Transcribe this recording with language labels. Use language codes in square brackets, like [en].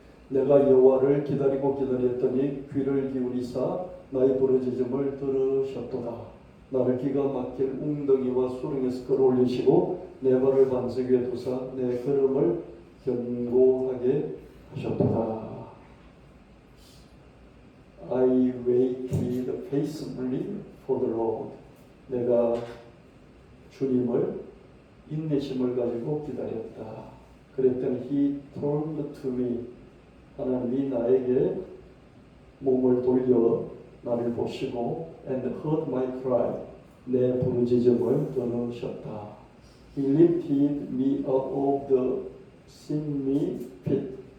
[ko] 내가 여호와를 기다리고 기다렸더니 귀를 기울이사 나의 부르짖음을 들으셨도다. 나를 기가 막힐 웅덩이와 수렁에서 끌어올리시고 내 발을 반석 위에 두사 내 걸음을 견고하게 하셨도다. [en] I waited patiently for the Lord. [ko] 내가 주님을 인내심을 가지고 기다렸다. 그랬더니 [en] He turned to me. [ko] 하나님이 나에게 몸을 돌려 나를 보시고 [en] and heard my cry. [ko] 내 부르짖음을 들으셨다. [en] He lifted me out of the slimy pit.